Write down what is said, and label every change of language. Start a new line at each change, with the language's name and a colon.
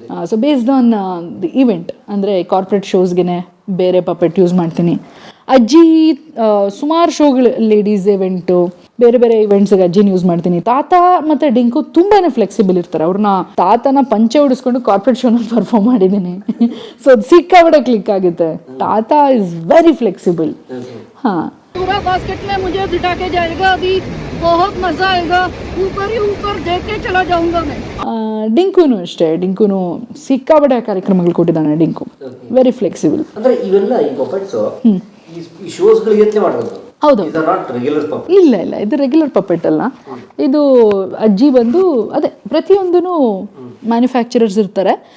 English: so based on the event,
Kannada: ಅಂದರೆ corporate ಶೋಸ್ಗೆ ಬೇರೆ puppet use ಮಾಡ್ತೀನಿ. ಅಜ್ಜಿ ಸುಮಾರು ಶೋಗಳು, ಲೇಡೀಸ್ ಇವೆಂಟು, ಬೇರೆ ಬೇರೆ ಇವೆಂಟ್ಸ್ಗೆ ಅಜ್ಜಿನ ಯೂಸ್ ಮಾಡ್ತೀನಿ. ತಾತ ಮತ್ತು ಡಿಂಕು ತುಂಬಾ ಫ್ಲೆಕ್ಸಿಬಲ್ ಇರ್ತಾರೆ. ಅವ್ರನ್ನ ತಾತನ ಪಂಚೆ ಹೊಡಿಸ್ಕೊಂಡು ಕಾರ್ಪೊರೇಟ್ ಶೋನಲ್ಲಿ ಪರ್ಫಾರ್ಮ್ ಮಾಡಿದ್ದೀನಿ. ಸೊ ಅದು ಸಿಕ್ಕಾಬಿಡ ಕ್ಲಿಕ್ ಆಗುತ್ತೆ.
English: That is very flexible.
Kannada: ಹಾಂ,
Hindi: पूरा बास्केट में मुझे बिठा के जाएगा, अभी बहुत मजा आएगा, ऊपर ही ऊपर देख के चला जाऊंगा मैं.
Kannada: ಡಿಂಕುನು ಅಷ್ಟೇ, ಡಿಂಕುನು ಸಿಕ್ಕಾಬಡೆ ಕಾರ್ಯಕ್ರಮಗಳು ಕೊಟ್ಟಿದ್ದಾನೆ.
English: ಡಿಂಕು very flexible.
Kannada: ಅಂದ್ರೆ ಇವೆಲ್ಲ ಈ ಪಪೆಟ್ಸ್ ಈ ಶೋಸ್ಗಳಿಗೆ ಅಂತ ಮಾಡೋದು? ಹೌದು. ಇದು
English: Not regular puppet?
Kannada: ಇಲ್ಲ ಇಲ್ಲ, ಇದು ರೆಗ್ಯುಲರ್ ಪಪೆಟ್ ಅಲ್ಲ. ಇದು ಅಜ್ಜಿ ಬಂದು ಅದೇ ಪ್ರತಿಯೊಂದೂ ಮ್ಯಾನುಫ್ಯಾಕ್ಚರರ್ಸ್ ಇರ್ತಾರೆ.